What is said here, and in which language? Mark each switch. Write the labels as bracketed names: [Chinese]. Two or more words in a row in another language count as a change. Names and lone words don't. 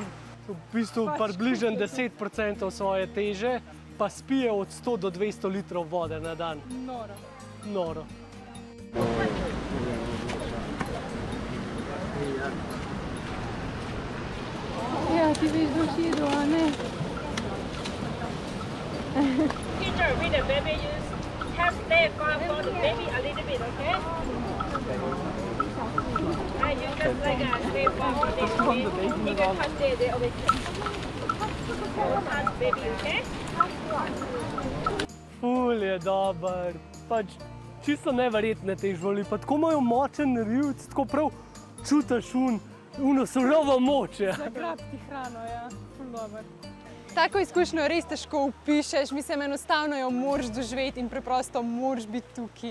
[Slovenian] V bistvu približno 10% svoje teže, pa spije od 100 do 200 litrov vode na dan. Noro. Noro. Ja, ti veš, da boš jedel, a ne? [English] Teacher, with the baby, you have stay for the baby a little bit, okay? And you just like stay for all day, okay? You can touch the over here. Touch baby, okay? [Slovenian] Ful je dober, pač čisto neverjetne te živali, pa tako imajo močen rivc, tako prav čutiš uno surovo moč. Zagrab ti hrano, ja, ful dober. Tako izkušnjo res težko opišeš, mislim, enostavno jo moraš doživeti in preprosto moraš biti tukaj.